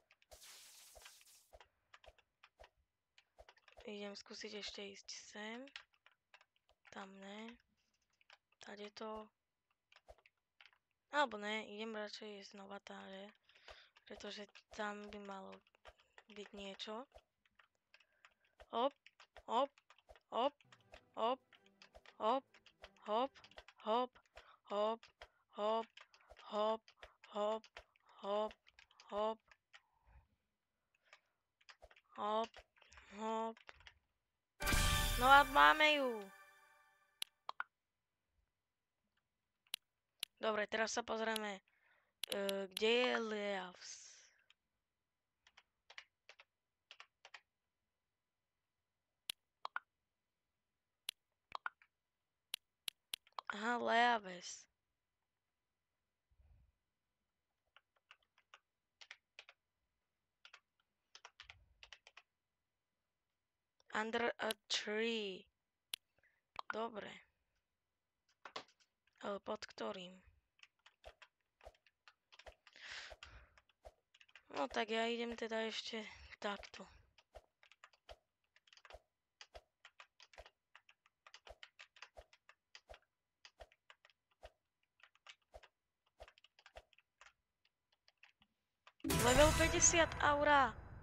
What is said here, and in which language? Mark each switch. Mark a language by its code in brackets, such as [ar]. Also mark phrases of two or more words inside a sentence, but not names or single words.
[sk] Idem skúsiť ešte ísť sem. [cs] Tam ne. Tady to. [sk] Alebo ne, idem radšej znova táde. Pretože tam by malo byť niečo. Hop, hop, hop, hop, hop, hop, hop, hop, hop, hop, hop, hop, hop, hop, hop. No a máme ju. Dobre, teraz sa pozrieme, kde je Leaves. Aha, Leaves. [en] Under a tree. [sk] Dobre. Pod ktorým? No tak ja idem teda ešte takto. [en] Level 50 aura.